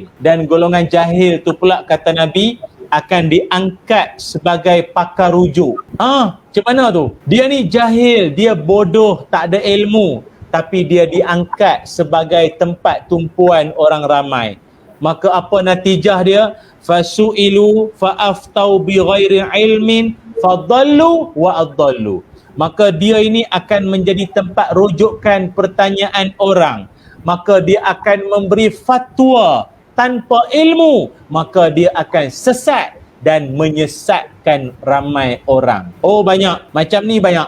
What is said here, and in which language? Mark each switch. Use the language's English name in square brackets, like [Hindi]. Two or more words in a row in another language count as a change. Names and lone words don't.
[Malay] Dan golongan jahil tu pula, kata Nabi, akan diangkat sebagai pakar rujuk. Macam mana tu? Dia ni jahil, dia bodoh, tak ada ilmu, tapi dia diangkat sebagai tempat tumpuan orang ramai. Maka apa natijah dia? [Arabic] فسئلوا فأفتوا بغير علم فضلوا وأضلوا. [Malay] Maka dia ini akan menjadi tempat rujukan pertanyaan orang. Maka dia akan memberi fatwa tanpa ilmu, maka dia akan sesat dan menyesatkan ramai orang. Banyak. Macam ni banyak.